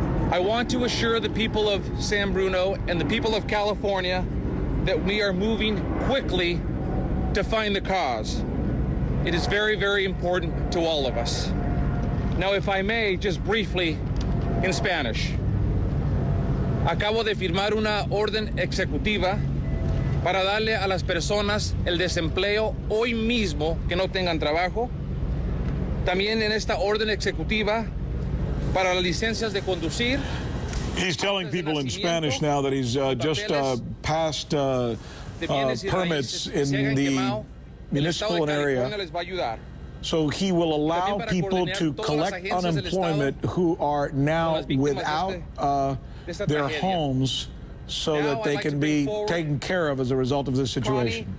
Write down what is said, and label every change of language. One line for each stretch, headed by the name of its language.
English: I want to assure the people of San Bruno and the people of California that we are moving quickly to find the cause. It is very, very important to all of us. Now, if I may, just briefly in Spanish.
Spanish: Acabo de firmar una orden ejecutiva para darle a las personas el desempleo hoy mismo que no tengan trabajo. También en esta orden ejecutiva para las licencias de conducir.
English: He's telling people in Spanish now that he's just passed permits in the municipal area. So he will allow people to collect unemployment who are now without their homes so that they can be taken care of as a result of this situation.